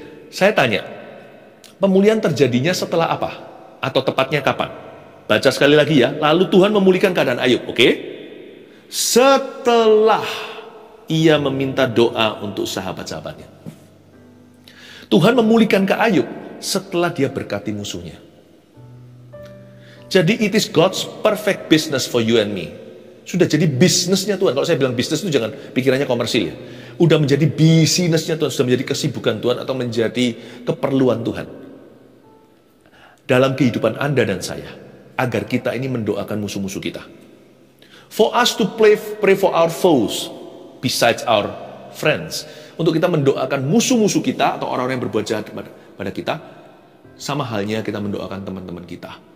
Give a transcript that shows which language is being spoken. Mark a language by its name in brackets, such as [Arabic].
[Indonesian] Saya tanya, pemulihan terjadinya setelah apa? Atau tepatnya kapan? Baca sekali lagi ya. Lalu Tuhan memulihkan keadaan Ayub, oke? Setelah ia meminta doa untuk sahabat-sahabatnya. Tuhan memulihkan ke Ayub setelah dia berkati musuhnya. Jadi [English] it is God's perfect business for you and me. [Indonesian] Sudah jadi bisnisnya Tuhan. Kalau saya bilang bisnis itu jangan pikirannya komersil ya. Udah menjadi bisnisnya Tuhan, sudah menjadi kesibukan Tuhan atau menjadi keperluan Tuhan dalam kehidupan Anda dan saya. agar kita ini mendoakan musuh-musuh kita. [English] For us to pray for our foes besides our friends. [Indonesian] Untuk kita mendoakan musuh-musuh kita atau orang-orang yang berbuat jahat pada kita, sama halnya kita mendoakan teman-teman kita.